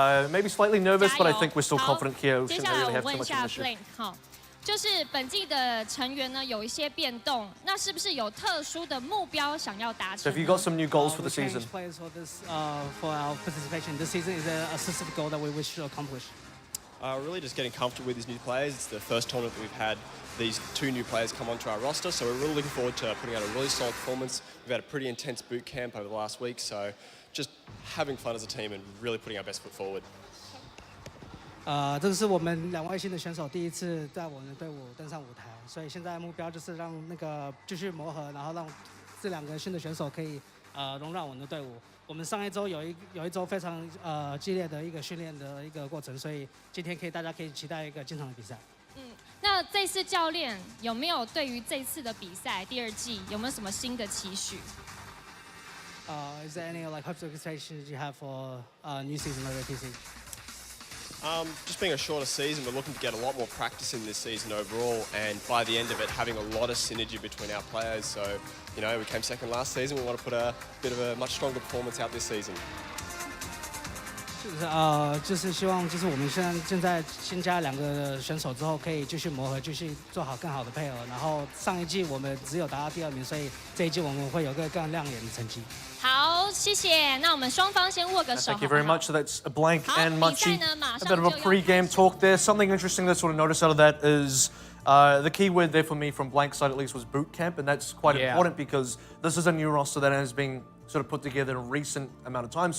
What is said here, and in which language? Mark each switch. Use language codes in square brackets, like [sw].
[en] Maybe slightly nervous, but I think we're still confident here. We shouldn't really have too much of an issue. [zh] 就是本季的成员呢有一些变动，那是不是有特殊的目标想要达成？ [en] So have you got some new goals for the season? Players for this, for our participation this season is a specific goal that we wish to accomplish. Really just getting comfortable with these new players. It's the first tournament that we've had these 2 new players come onto our roster, so we're really looking forward to putting out a really solid performance. We've had a pretty intense boot camp over the last week, so just having fun as a team and really putting our best foot forward. [zh] 这是我们2位新的选手第一次在我们的队伍登上舞台，所以现在目标就是让继续磨合，然后让这2个新的选手可以融入我们的队伍。我们上一周有一周非常激烈的一个训练的一个过程，所以今天大家可以期待一个精彩的比赛。那这次教练有没有对于这次的比赛第2季有没有什么新的期许 [en] ？Is there any hopes or expectations you have for new season of OPC? Just being a shorter season, we're looking to get a lot more practice in this season overall, and by the end of it, having a lot of synergy between our players. So, we came second last season. We want to put a bit of a much stronger performance out this season. [zh] 就是希望我们现在新加2个选手之后，可以继续磨合，继续做好更好的配合。然后上一季我们只有达到第2名，所以这一季我们会有个更亮眼的成绩。好，谢谢。那我们双方先握个手。 [en] Thank you very much. So that's a blank and Machi. A bit of a pre-game talk there. Something interesting to sort of notice out of that is the key word there for me from blank side at least was boot camp, and that's quite important because this is a new roster that has been sort of put together in a recent amount of time.